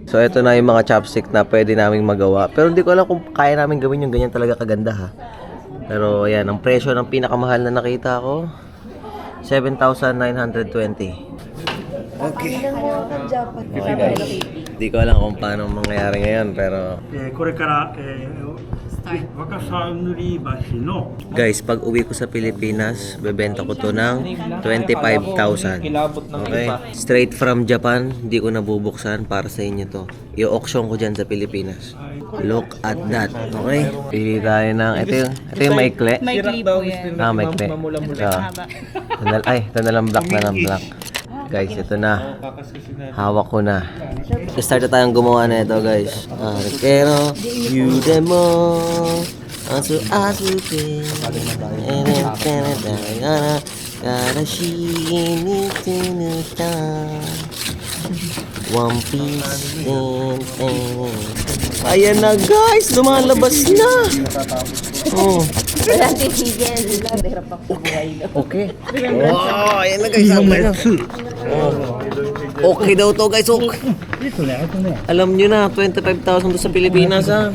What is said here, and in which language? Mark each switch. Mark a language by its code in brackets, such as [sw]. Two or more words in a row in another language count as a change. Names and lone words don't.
[tl] So ito na yung mga chopstick na pwede naming magawa. Pero hindi ko alam kung kaya namin gawin yung ganyan talaga kaganda ha. Pero ayan, ang presyo ng pinakamahal na nakita ko 7,920. [en] Okay. Okay guys. [tl] Di ko alam kung paano mangyayari ngayon, pero [ja] これから、若狭塗り橋の [tl] guys, pag uwi ko sa Pilipinas, bebenta ko to ng 25,000. Okay? [en] Straight from Japan, [tl] di ko nabubuksan para sa inyo to. I-auction ko dyan sa Pilipinas. [en] Look at that. [tl] Okay? Pili tayo ng, ito yung maikli. May clip po yan. Maikli. Ito na lang black na lang black. Guys, ito na. Hawak ko na. Start na tayong gumawa na ito, guys. Pero, you demo. Asu ke. Gara shini tunuta. One Piece. Ayan na, guys. Lumalabas na. Oh. Okay. Wow, ayan na, guys. Okay daw to, guys. Okay. Alam nyo na, 25,000 to sa Pilipinas, ha?